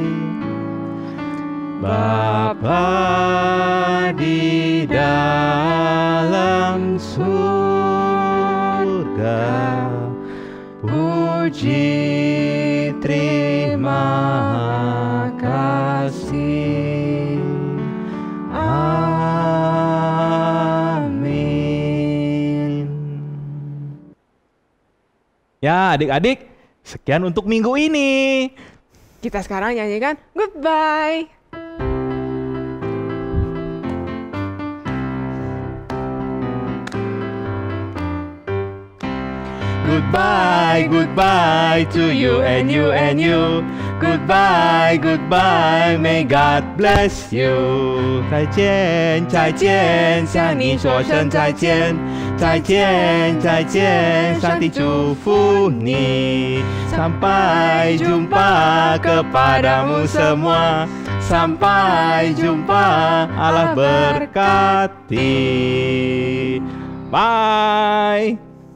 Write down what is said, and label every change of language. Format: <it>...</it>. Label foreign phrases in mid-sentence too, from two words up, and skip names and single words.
<id>Bapa di dalam surga, puji terima kasih. Amin. Ya adik-adik, sekian untuk minggu ini. Kita sekarang nyanyikan goodbye.</id> <en>Goodbye, goodbye to you and you and you. Goodbye, goodbye, may God bless you.</en> <zh>再见，再见，向你说声再见。再见，再见，上帝祝福你。</zh> <id>Sampai jumpa kepadamu semua. Sampai jumpa, Allah berkati.</id> <en>Bye.</en>